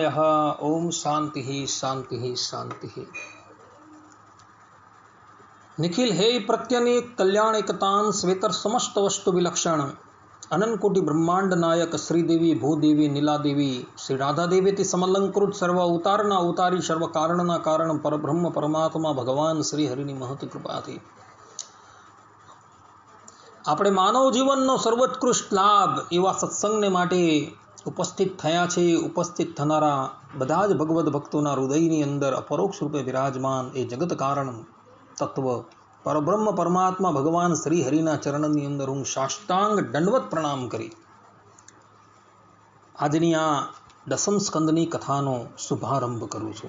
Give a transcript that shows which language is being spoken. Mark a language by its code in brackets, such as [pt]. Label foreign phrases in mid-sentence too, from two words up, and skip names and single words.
[sa] ओम शांति शांति शांति। निखिल हे प्रत्यनेक कल्याण एकतान स्वेतर समस्त वस्तु विलक्षण अनंत कोटि ब्रह्मांड नायक श्रीदेवी भूदेवी नीलादेवी श्री राधा देवी समलंकृत [gu] સર્વ અવતારના અવતારી સર્વ કારણના કારણ પરબ્રહ્મ પરમાત્મા ભગવાન શ્રી હરિની મહત કૃપા થી આપણે માનવ જીવનનો સર્વોત્કૃષ્ટ લાભ એવા સત્સંગને માટે ઉપસ્થિત થયા છે। ઉપસ્થિત થનારા બધા જ ભગવદ ભક્તોના હૃદયની અંદર અપરોક્ષ રૂપે વિરાજમાન એ જગત કારણ તત્વ પરબ્રહ્મ પરમાત્મા ભગવાન શ્રી હરિના ચરણની અંદર હું સાષ્ટાંગ દંડવત પ્રણામ કરી આજની આ દસમ સ્કંદની કથાનો શુભારંભ કરું છું।